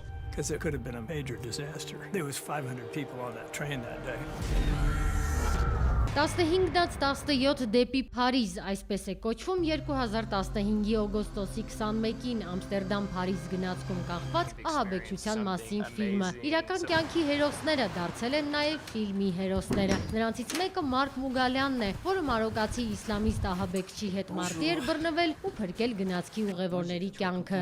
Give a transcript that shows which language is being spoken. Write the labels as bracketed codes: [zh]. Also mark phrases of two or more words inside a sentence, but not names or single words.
[en] because it could have been a major disaster. There was 500 people on that train that day. [hy] 15-ից 17 դեպի Փարիզ, այսպես է կոչվում 2015-ի օգոստոսի 21-ին Ամստերդամ-Փարիզ գնացքում կախված ահաբեկչության մասին ֆիլմը։ Իրական կյանքի հերոսները դարձել են նաև ֆիլմի հերոսները։ Նրանցից մեկը Մարկ Մուգալյանն է, որը մարոկացի իսլամիստ ահաբեկչի հետ մարտի էր բռնվել ու փրկել գնացքի ուղևորների կյանքը։